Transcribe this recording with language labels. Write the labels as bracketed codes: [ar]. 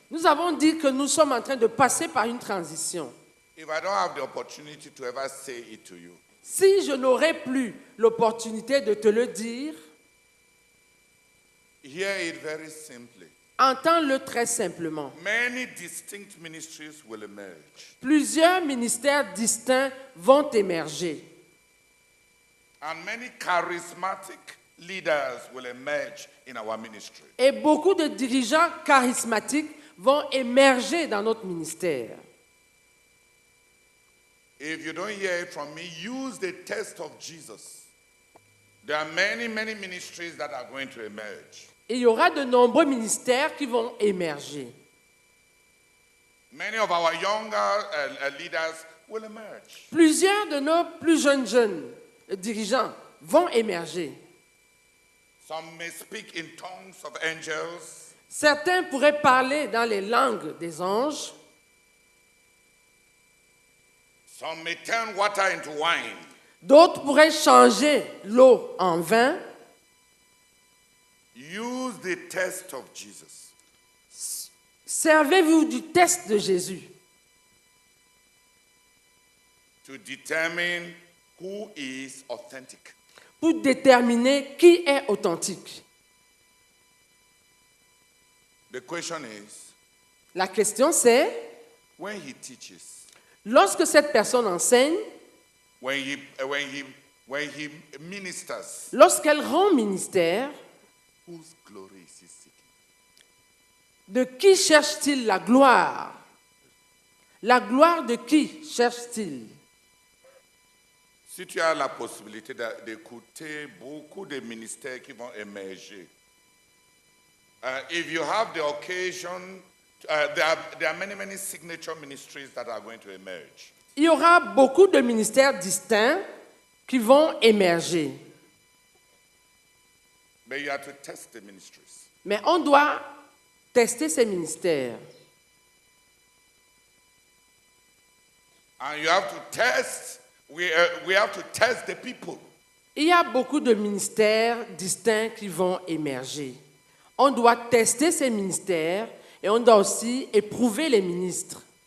[fr] Nous avons dit que nous sommes en train de passer par une transition. [en] If I don't have the opportunity to ever say it to you, [fr] Si je n'aurais plus l'opportunité de te le dire, [en] hear it very simply. [fr] entends-le très simplement. [en] Many distinct ministries will emerge, [fr] Plusieurs ministères distincts vont émerger. [en] and many charismatic leaders will emerge in our ministry. [fr] Et beaucoup de dirigeants charismatiques vont émerger dans notre ministère. [en] If you don't hear it from me, use the test of Jesus. There are many ministries that are going to emerge. [fr] Et il y aura de nombreux ministères qui vont émerger. [en] Many of our younger leaders will emerge. [fr] Plusieurs de nos plus jeunes dirigeants vont émerger. [en] Some may speak in tongues of angels. [fr] Certains pourraient parler dans les langues des anges. [en] Some may turn water into wine. [fr] D'autres pourraient changer l'eau en vin. [en] Use the test of Jesus. [fr] Servez-vous du test de Jésus [en] To determine who is authentic. [fr] pour déterminer qui est authentique. [en] The question is, [fr] La question c'est, [en] when he teaches, [fr] lorsque cette personne enseigne, [en] when he ministers, [fr] lorsqu'elle rend ministère, [en] whose glory is he seeking? [fr] de qui cherche-t-il la gloire? La gloire de qui cherche-t-il? Si tu as la possibilité d'écouter beaucoup de ministères qui vont émerger, [en] if you have the occasion, there are many signature ministries that are going to emerge. [fr] Il y aura beaucoup de ministères distincts qui vont émerger. [en] But you have to test the ministries. [fr] Mais on doit tester ces ministères. [en] And you have to test, we have to test the people. [fr] Il y a beaucoup de ministères distincts qui vont émerger. On doit tester ces ministères et on doit aussi éprouver les ministres.